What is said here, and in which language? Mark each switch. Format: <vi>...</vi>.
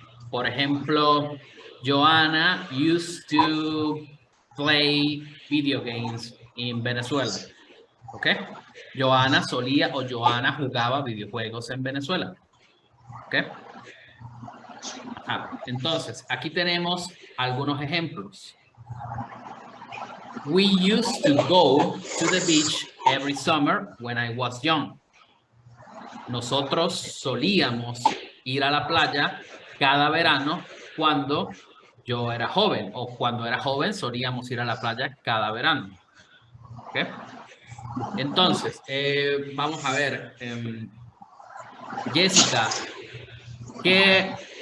<es>Por ejemplo,</es> <en>Joanna used to play video games in Venezuela. ¿Ok?</en> <es>Joanna solía o Joanna jugaba videojuegos en Venezuela. ¿Ok? Ajá. Entonces, aquí tenemos algunos ejemplos.</es> <en>We used to go to the beach every summer when I was young.</en> <es>Nosotros solíamos ir a la playa cada verano cuando yo era joven, o cuando era joven solíamos ir a la playa cada verano. ¿Ok? Entonces, vamos a ver, Jessica, ¿qué</es>